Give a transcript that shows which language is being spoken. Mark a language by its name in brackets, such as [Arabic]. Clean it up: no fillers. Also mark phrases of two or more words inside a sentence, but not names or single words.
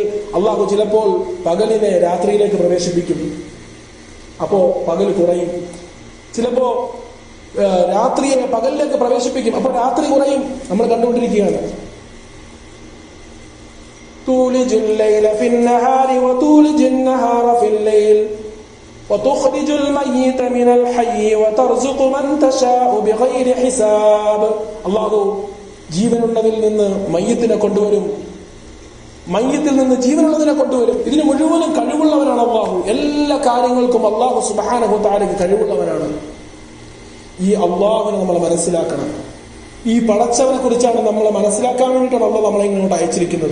[Malayalam] അള്ളാഹു ചിലപ്പോൾ പകലിനെ രാത്രിയിലേക്ക് പ്രവേശിപ്പിക്കും, അപ്പോ പകൽ കുറയും. ചിലപ്പോ രാത്രിയെ പകലിലേക്ക് പ്രവേശിപ്പിക്കും, അപ്പൊ രാത്രി കുറയും. നമ്മൾ കണ്ടുകൊണ്ടിരിക്കുകയാണ്. [Arabic] تولج الليل في النهار وتولج النهار في الليل وتخرج الميت من الحي وترزق من تشاء بغير حساب. [Malayalam] അല്ലാഹു ജീവനുള്ളതിൽ നിന്ന് മയ്യത്തിനെ കൊണ്ടുവരും, മയ്യത്തിൽ നിന്ന് ജീവനുള്ളതിനെ കൊണ്ടുവരും. ഇതിന് മുഴുവനും കഴിവുള്ളവനാണ് അല്ലാഹു. എല്ലാ കാര്യങ്ങൾക്കും അല്ലാഹു [Arabic] سبحانه وتعالى [Malayalam] കഴിവുള്ളവനാണ്. ഈ അല്ലാഹുവിനെ നമ്മൾ മനസ്സിലാക്കണം. ഈ പടച്ചവനെ കുറിച്ചാണ് നമ്മളെ മനസ്സിലാക്കാൻ വേണ്ടിയിട്ടാണ് അല്ലാഹു നമ്മളെ ഇങ്ങോട്ട് അയച്ചിരിക്കുന്നത്.